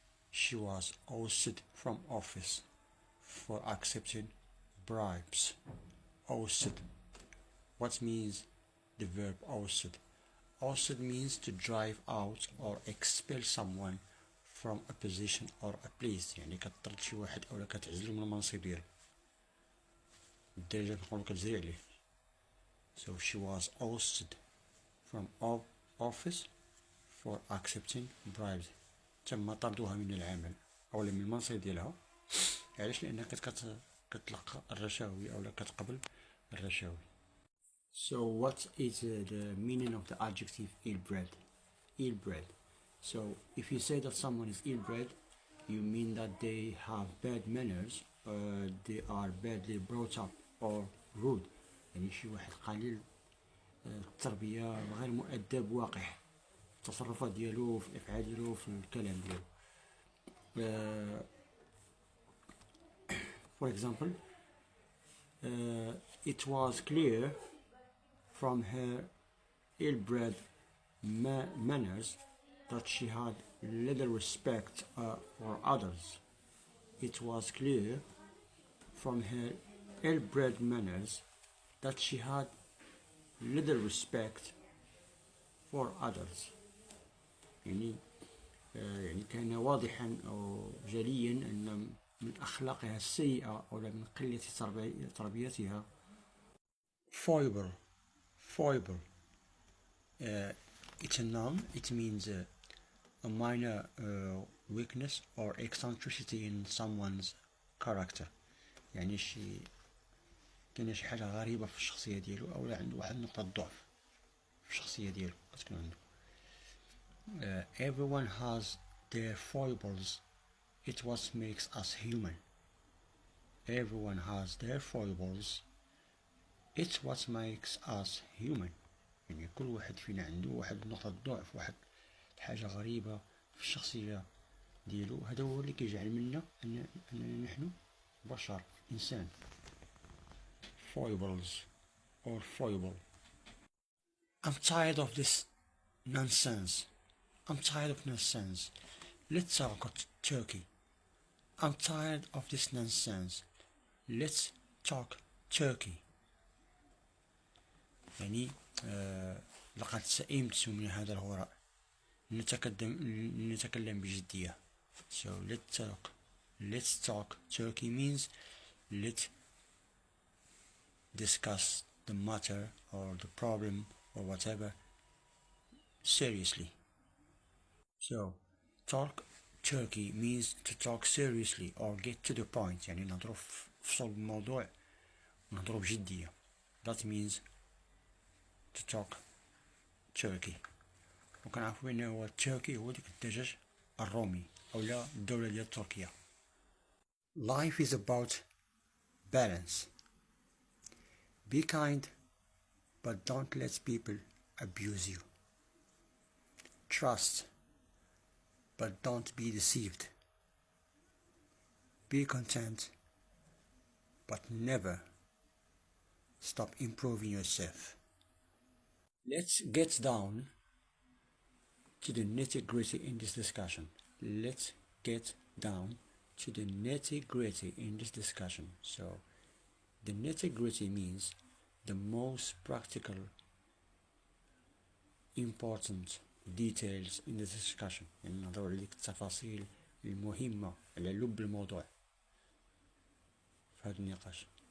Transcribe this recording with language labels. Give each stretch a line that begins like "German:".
English: She was ousted from office for accepting bribes. Ousted. What means the verb ousted? Ousted means to drive out or expel someone from a position or a place.
Arabic: يعني كتطرد شي واحد أو كتعزلو من المنصب ديالو. بالدارجة نقولو كتزري عليه.
English: So she was ousted from office for accepting bribes.
Arabic: تم طردوها من العمل أو من المنصب ديالها. علاش؟ لأنها كتلقى الرشاوي أو كتقبل الرشاوي.
English: So what is the meaning of the adjective ill-bred? Ill-bred. So if you say that someone is ill-bred, you mean that they have bad manners, they are badly brought up or rude.
Arabic: يعني شي واحد قليل التربية غير مؤدب واقع التصرفات ديالو في الأفعال ديالو في الكلام ديالو.
English: For example, it was clear from her ill-bred manners that she had little respect for others. It was clear from her ill-bred manners that she had little respect for others.
Arabic: يعني كان واضحا أو جليا أن من أخلاقها السيئة أو من قلة تربيتها.
English: Foible. It's a noun. It means a minor weakness or eccentricity in someone's character.
Arabic: يعني كاينه شي حاجة غريبة في الشخصية ديالو أو عنده واحد نقطة ضعف في الشخصية ديالو كتكون عنده. Everyone has their foibles. It's what makes us human. Everyone has their foibles. It's what makes us human. يعني كل واحد فينا عنده واحد نقطة ضعف، واحد حاجة غريبة في الشخصية ديالو. هذا هو اللي كيجعل منا أننا نحن بشر، إنسان.
English: Foibles or foible. I'm tired of this nonsense. I'm tired of nonsense. Let's talk Turkey. I'm tired of this nonsense. Let's talk Turkey.
Arabic: يعني لقد سئمت من هذا الهراء. نتكلم بجدية.
English: So let's talk Turkey means let's discuss the matter or the problem or whatever seriously. So talk Turkey means to talk seriously or get to the point.
Arabic: يعني نهضروا في صلب الموضوع ونهضروا بجدية.
English: That means to talk Turkey.
Arabic: وكنعرفوا بأنه هو Turkey هو ديك الدجاج الرومي أو لا الدولة ديال تركيا.
English: Life is about balance. Be kind, but don't let people abuse you. Trust, but don't be deceived. Be content, but never stop improving yourself. Let's get down to the nitty-gritty in this discussion. Let's get down to the nitty-gritty in this discussion. So the nitty-gritty means the most practical, important details in the discussion.
Arabic: يعني نهضروا على ديك التفاصيل المهمة على لب الموضوع في هذا النقاش.